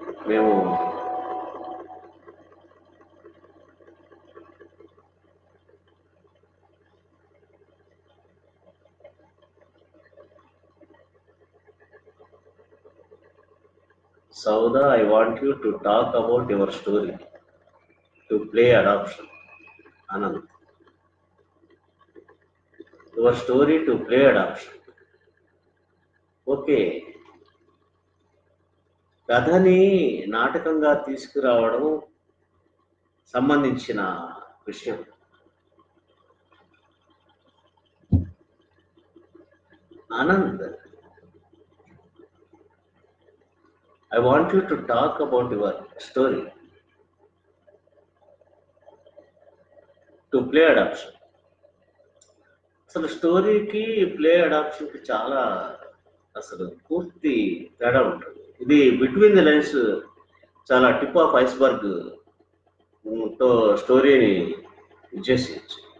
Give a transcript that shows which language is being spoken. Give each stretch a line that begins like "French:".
English: మేము Sauda, I want you to talk about your story to play adoption. Anand, your story to play adoption.
Telugu: Okay, కథని నాటకంగా తీసుకురావడం సంబంధించిన విషయం.
English: Anand, I want you to talk about your story to play adoption.
Telugu: అసలు స్టోరీకి play అడాప్షన్కి చాలా అసలు పూర్తి తేడా ఉంటుంది. ఇది బిట్వీన్ ది లైన్స్ చాలా టిప్ ఆఫ్ ఐస్బర్గ్ తో స్టోరీని చేసేయచ్చు.